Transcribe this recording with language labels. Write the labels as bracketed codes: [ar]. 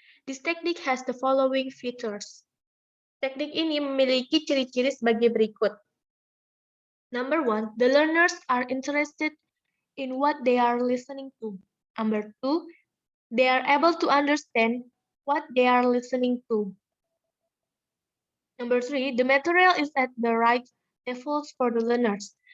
[en] This technique has the following features. [id] Teknik ini memiliki ciri-ciri sebagai berikut. [en] Number one, the learners are interested in what they are listening to. Number two, they are able to understand what they are listening to. Number three, the material is at the right levels for the learners.